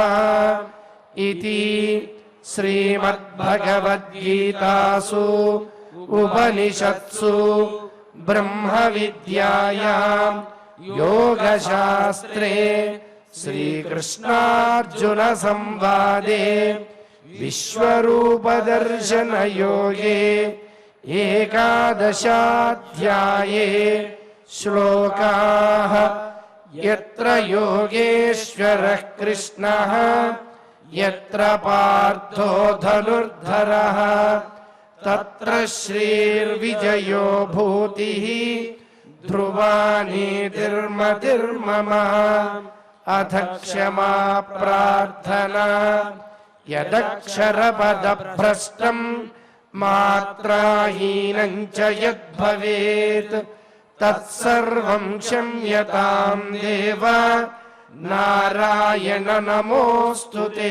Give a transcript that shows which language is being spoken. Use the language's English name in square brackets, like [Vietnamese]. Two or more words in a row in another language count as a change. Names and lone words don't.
[Sanskrit] ఇతి శ్రీమద్భగవద్గీతాసు ఉపనిషత్సు బ్రహ్మ విద్యాయాం యోగశాస్త్రే శ్రీకృష్ణార్జున సంవాదే విశ్వరూపదర్శన యోగే ఏకాదశాధ్యాయే శ్లోకాః. యత్ర యోగేశ్వరః కృష్ణః యత్ర పార్థో ధనుర్ధరః తత్ర శ్రీర్విజయో భూతిః ధ్రువా నీతిర్మతిర్మమ. అథ క్షమా ప్రార్థనా యదక్షరపదభ్రష్టం మాత్రాహీనం చ యద్భవేత్ తత్సర్వం క్షమ్యతాం దేవ నారాయణ నమోస్తుతే.